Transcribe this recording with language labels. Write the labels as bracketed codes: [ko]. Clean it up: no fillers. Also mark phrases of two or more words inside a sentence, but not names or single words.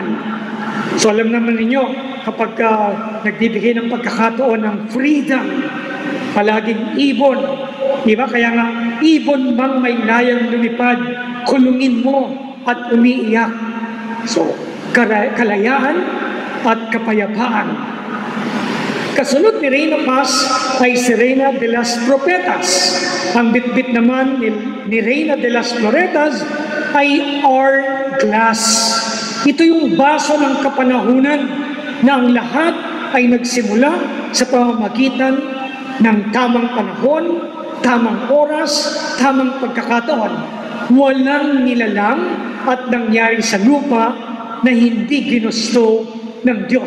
[tl] So alam naman ninyo, kapag nagbibigay ng pagkakataon ng freedom, palaging ibon. Diba? Kaya nga, ibon mang may layang lumipad, kulungin mo at umiiyak. So, kalayaan at kapayapaan. Kasunod ni Reina Paz ay si Reina de las Propetas. Ang bitbit naman ni Reina de las Floretas ay hourglass. Ito yung baso ng kapanahunan na ang lahat ay nagsimula sa pamamagitan ng tamang panahon, tamang oras, tamang pagkakataon. Walang nilalang at nangyari sa lupa na hindi ginusto ng Diyos.